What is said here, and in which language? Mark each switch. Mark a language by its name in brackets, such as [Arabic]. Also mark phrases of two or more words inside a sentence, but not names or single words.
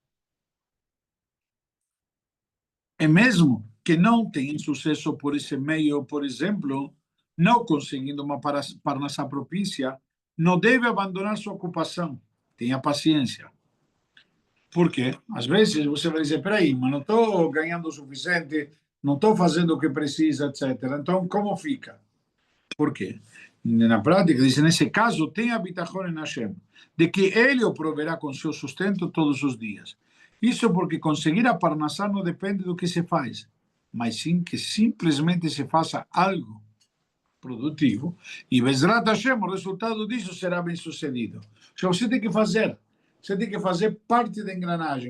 [Portuguese] E mesmo que não tenha sucesso por esse meio, por exemplo, não conseguindo uma parnassá propícia, não deve abandonar sua ocupação. Tenha paciência. Por quê? Às vezes você vai dizer, peraí, mas não estou ganhando o suficiente, não estou fazendo o que precisa, etc. Então, como fica? Por quê? Na prática, diz, nesse caso, tenha bitachon em Hashem, de que ele o proverá com seu sustento todos os dias. Isso porque conseguir a parnassá não depende do que se faz, mas sim que simplesmente se faça algo produtivo, e [Hebrew] בעזרת השם, [Portuguese] o resultado disso será bem sucedido. Então, você tem que fazer parte da engrenagem.